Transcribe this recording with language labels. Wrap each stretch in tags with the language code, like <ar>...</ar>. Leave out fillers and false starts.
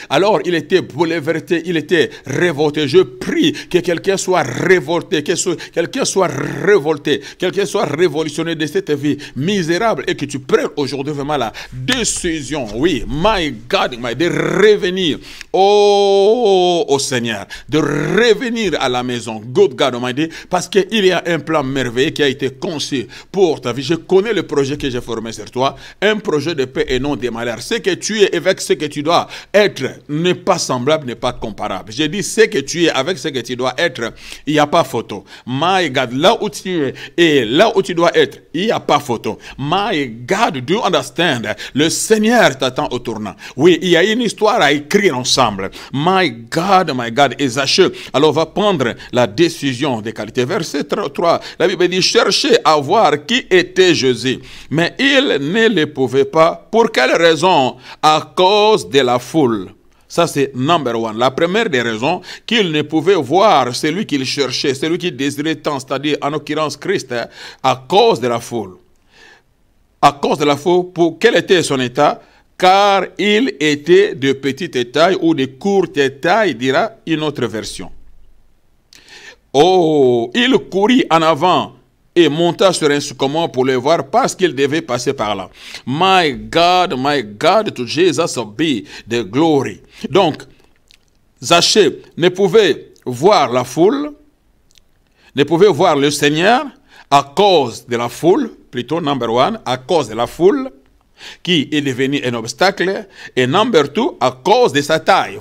<fr>Alors il était bouleversé, il était révolté. Je prie que quelqu'un soit révolté, que quelqu'un soit révolté, quelqu'un soit révolutionné de cette vie misérable et que tu prennes aujourd'hui vraiment la décision, oui,</fr> <en>my God,</en> <fr>de revenir au Seigneur, de revenir à la maison,</fr> <en>good God Almighty,</en> <fr>parce qu'il y a un plan merveilleux qui a été conçu pour ta vie. Je connais le projet que j'ai formé sur toi, un projet de paix et non de malheur. Ce que tu es avec ce que tu dois être n'est pas semblable, n'est pas comparable. J'ai dit ce que tu es avec ce que tu dois être, il n'y a pas photo.</fr> <en>My God,</en> <fr>là où tu es et là où tu dois être, il n'y a pas photo.</fr> <en>My God, do you understand?</en> <fr>Le Seigneur t'attend au tournant. Oui, il y a une histoire à écrire ensemble.</fr> <en>My God,</en> <fr>et Zachée, alors va prendre la décision de qualité. Verset 3, la Bible dit, cherchez à voir qui était Jésus. Mais il ne le pouvait pas. Pour quelle raison? À cause de la foule. Ça, c'est</fr> <en>number one.</en> <fr>La première des raisons qu'il ne pouvait voir celui qu'il cherchait, celui qu'il désirait tant, c'est-à-dire en l'occurrence Christ, à cause de la foule. À cause de la foule, pour quel était son état? Car il était de petite taille ou de courte taille, dira une autre version. Oh, il courut en avant et monta sur un sycomore pour le voir parce qu'il devait passer par là.</fr> <en>My God, to Jesus be the glory.</en> <fr>Donc, Zachée ne pouvait voir la foule, ne pouvait voir le Seigneur à cause de la foule, plutôt</fr> <en>number one,</en> <fr>à cause de la foule, qui est devenu un obstacle, et</fr> <en>number two,</en> <fr>à cause de sa taille.</fr>